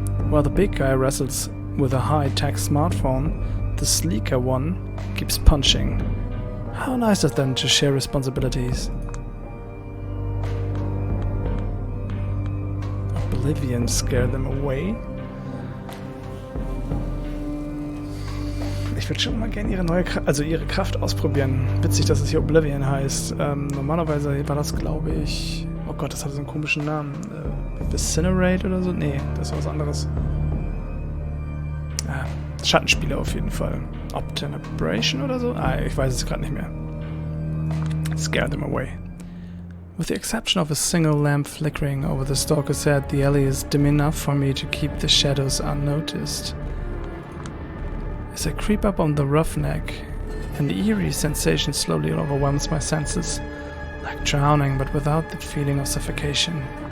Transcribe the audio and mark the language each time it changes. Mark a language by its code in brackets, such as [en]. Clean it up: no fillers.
[en] While the big guy wrestles with a high-tech smartphone, the sleeker one keeps punching. How nice of them to share responsibilities. Oblivion scared them away. [de] Ich würde schon mal gerne ihre Kraft ausprobieren. Witzig, dass es hier Oblivion heißt. Normalerweise war das, glaube ich... Oh Gott, das hatte so einen komischen Namen. Masquerade oder so? Nee, das war was anderes. Schattenspieler auf jeden Fall. Obtenebration oder so? Ich weiß es gerade nicht mehr. [en] Scare them away. With the exception of a single lamp flickering over the stalker's head, the alley is dim enough for me to keep the shadows unnoticed. As I creep up on the roughneck, an eerie sensation slowly overwhelms my senses, like drowning but without the feeling of suffocation.